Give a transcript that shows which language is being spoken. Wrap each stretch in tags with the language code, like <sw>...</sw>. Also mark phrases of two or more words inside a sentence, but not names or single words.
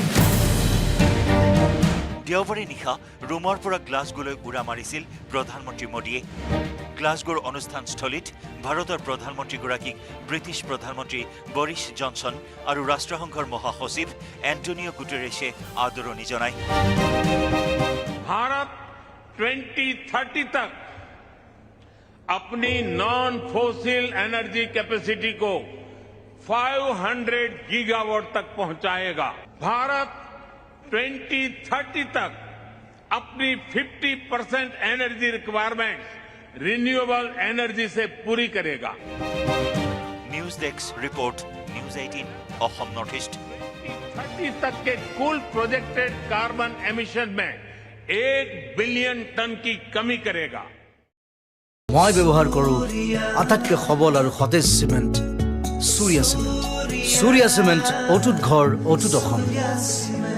<as>দেওবাৰে নিশা ৰোমৰ পৰা গ্লাছগোলৈ উৰা মাৰিছিল প্ৰধানমন্ত্ৰী মোদীয়ে। গ্লাছগোৰ অনুষ্ঠানস্থলীত ভাৰতৰ প্ৰধানমন্ত্ৰীগৰাকীক ব্ৰিটিছ প্ৰধানমন্ত্ৰী বৰিছ জনছন আৰু ৰাষ্ট্ৰসংঘৰ মহাসচিব এণ্টনিঅ' গুটেৰেছে আদৰণি জনায়।</as> <hi>भारत 2030 तक अपनी</hi> <en>non fossil energy capacity</en> <hi>को 500 गीगावाट तक पहुंचाएगा। भारत 2030 तक अपनी 50%</hi> <en>energy requirement renewable energy</en> <hi>से पूरी करेगा।</hi> <en>News Desk Report, News 18 Assam North East.</en> <hi>2030 तक के कुल</hi> <en>projected carbon emission</en> <hi>में 1</hi> <en>billion ton</en> <hi>की कमी करेगा।</hi> <as>মই ব্যৱহাৰ কৰোঁ আটাইতকৈ সবল আৰু সতেজ চিমেণ্ট, সূৰ্যা চিমেণ্ট। সূৰ্যা চিমেণ্ট অটুট ঘৰ, অটুট অসম।</as>